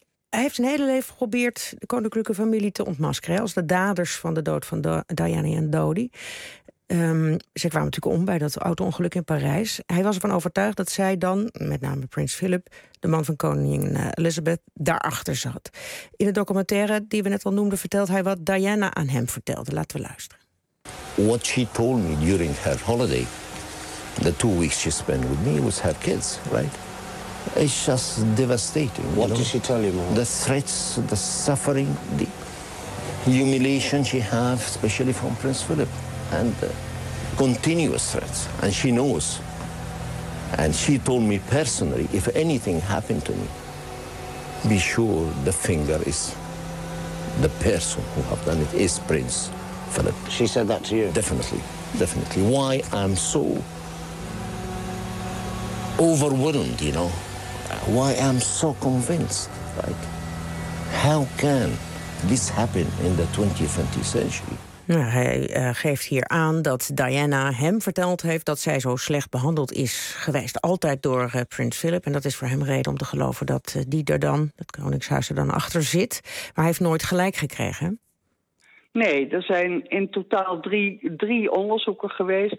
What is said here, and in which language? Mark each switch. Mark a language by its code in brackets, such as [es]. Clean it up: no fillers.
[nl] Hij heeft zijn hele leven geprobeerd de koninklijke familie te ontmaskeren, als de daders van de dood van Diana en Dodi. Ze kwamen natuurlijk om bij dat auto-ongeluk in Parijs. Hij was ervan overtuigd dat zij dan, met name prins Philip, de man van koningin Elizabeth, daarachter zat. In de documentaire die we net al noemden, vertelt hij wat Diana aan hem vertelde. Laten we luisteren. [en] What she told me during her holiday, the 2 weeks she spent with me, was her kids, right? It's just devastating. What did she tell you, man? The threats, the suffering, the humiliation she had, especially from Prince Philip. And continuous threats, and she knows. And she told me personally, if anything happened to me, be sure the finger is the person who have done it is Prince Philip. She said that to you? Definitely, definitely. Why I'm so overwhelmed, you know? Why I'm so convinced, like, how can this happen in the 20th century? [nl] Nou, hij geeft hier aan dat Diana hem verteld heeft dat zij zo slecht behandeld is geweest. Altijd door prins Philip. En dat is voor hem reden om te geloven dat die er dan, het koningshuis er dan achter zit. Maar hij heeft nooit gelijk gekregen. Nee, er zijn in totaal drie onderzoeken geweest.